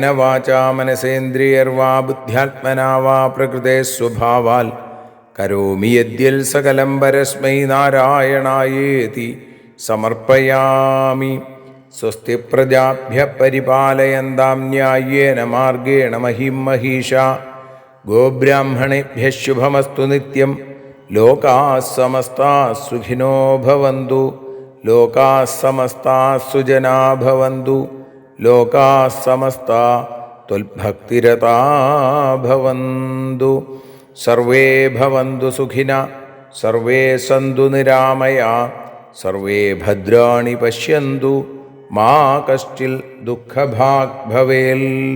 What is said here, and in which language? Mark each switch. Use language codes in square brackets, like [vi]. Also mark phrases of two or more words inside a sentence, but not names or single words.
[sa] വാചാ മനസേന്ദ്രിയർവാ ബുദ്ധ്യാത്മനാ വാ പ്രകൃതേ സ്വഭാവാൽ കരോമി യദ്യൽ സകലം പരസ്മൈ നാരായണായേതി സമർപ്പയാമി സ്വസ്തി പ്രജാഭ്യ പരിപാലയന്താം ന്യായേന മാർഗേണ മഹിം മഹീഷാ ഗോബ്രാഹ്മണേഭ്യഃ ശുഭമസ്തു നിത്യം ലോകാഃ സമസ്താഃ സുഖിനോ ഭവന്തു ലോകാഃ സമസ്താഃ സുജനാ ഭവന്തു ലോകാഃ സമസ്താഃ ത്വൽഭക്തിരതാ ഭവന്തു സർവേ ഭവന്തു സുഖിനഃ സർവേ സന്തു നിരാമയാഃ സർവേ ഭദ്രാണി പശ്യന്തു മാ കശ്ചിൽ ദുഃഖഭാഗ് ഭവേൽ.